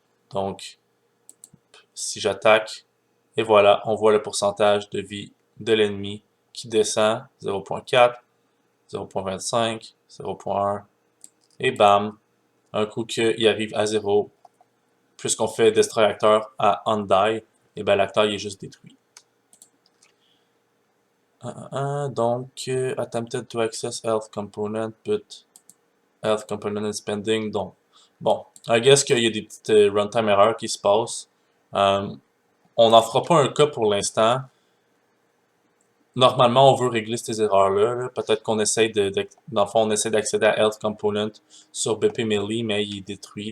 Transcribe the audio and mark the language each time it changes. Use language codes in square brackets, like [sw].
[fr] Donc, si j'attaque, et voilà, on voit le pourcentage de vie de l'ennemi qui descend 0.4, 0.25, 0.1, et bam, un coup qu'il arrive à 0, puisqu'on fait destroy actor à undie, et bien l'acteur est juste détruit. [en] Donc, attempted to access health component, but health component is pending. [fr] Donc, bon, [en] I guess [fr] qu'il y a des petites runtime erreurs qui se passent. On n'en fera pas un cas pour l'instant. Normalement, on veut régler ces erreurs-là. Peut-être qu'on essaye dans le fond, on essaie d'accéder à health component sur BP Melee, mais il est détruit.